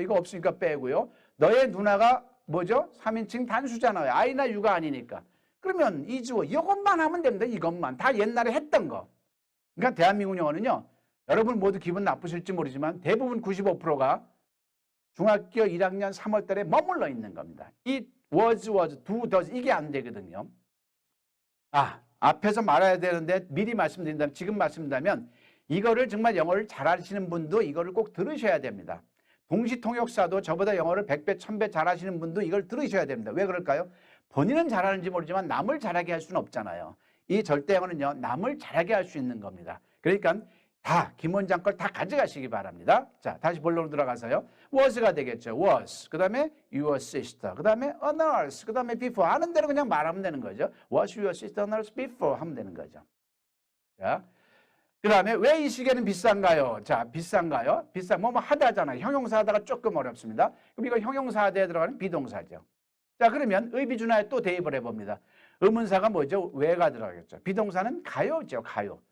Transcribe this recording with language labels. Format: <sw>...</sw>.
<ko>이거 없으니까 빼고요. 너의 누나가 뭐죠? 3인칭 단수잖아요. I나 U가 아니니까. 그러면 이 주어 이것만 하면 됩니다. 이것만. 다 옛날에 했던 거. 그러니까 대한민국 영어는요. 여러분 모두 기분 나쁘실지 모르지만 대부분 95%가 중학교 1학년 3월 달에 머물러 있는 겁니다. It was, do, does 이게 안 되거든요. 앞에서 말해야 되는데 미리 말씀드린다면 지금 말씀드린다면 이거를 정말 영어를 잘하시는 분도 이거를 꼭 들으셔야 됩니다. 동시통역사도 저보다 영어를 100배, 1000배 잘하시는 분도 이걸 들으셔야 됩니다. 왜 그럴까요? 본인은 잘하는지 모르지만 남을 잘하게 할 수는 없잖아요. 이 절대 영어는요. 남을 잘하게 할 수 있는 겁니다. 그러니까 다 김 원장 걸 다 가져가시기 바랍니다. 자, 다시 본론으로 들어가서요. was가 되겠죠. was. 그 다음에 your sister. 그 다음에 a nurse. 그 다음에 before. 아는 대로 그냥 말하면 되는 거죠.</ko> <en>was your sister a nurse before</en> <ko>하면 되는 거죠. 자, 그 다음에 왜 이 시계는 비싼가요? 자, 비싼가요? 비싼 뭐 하다잖아요. 형용사 하다가 조금 어렵습니다. 그럼 이거 형용사 하다에 들어가는 비동사죠. 자, 그러면 의비준하에 또 대입을 해봅니다. 의문사가 뭐죠? 왜가 들어가겠죠. 비동사는 가요죠. 가요.</ko>